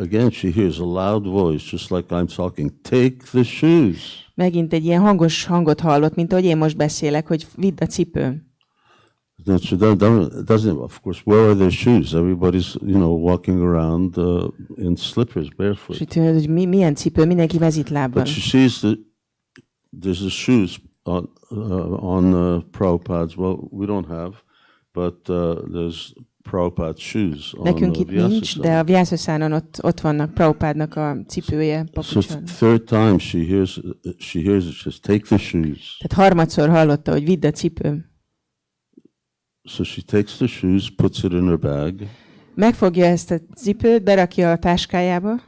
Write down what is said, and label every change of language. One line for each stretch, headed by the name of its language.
English: She hears a loud voice, just like I'm talking. Take the shoes.
Hungarian: Megint egy ilyen hangos hangot hallott, mint ahogy én most beszélek, hogy vidd a cipőm.
English: Doesn't, of course, where are their shoes? Everybody's, walking around in slippers, barefoot.
Hungarian: És itt jön, hogy milyen cipő, mindenki mezitlábban.
English: But she sees there's a shoes on Prabhupada's. Well, we don't have, but there's Prabhupada's shoes on
Hungarian: Nekünk itt nincs,
English: Vyasasana.
Hungarian: de a Vyasasana ott vannak Prabhupádnak a cipője
English: So
Hungarian: papucson.
English: third time she hears it, she says, take the shoes.
Hungarian: Tehát harmadszor hallotta, hogy vidd a cipőm.
English: So she takes the shoes, puts it in her bag,
Hungarian: Megfogja ezt a cipőt, berakja a táskájába,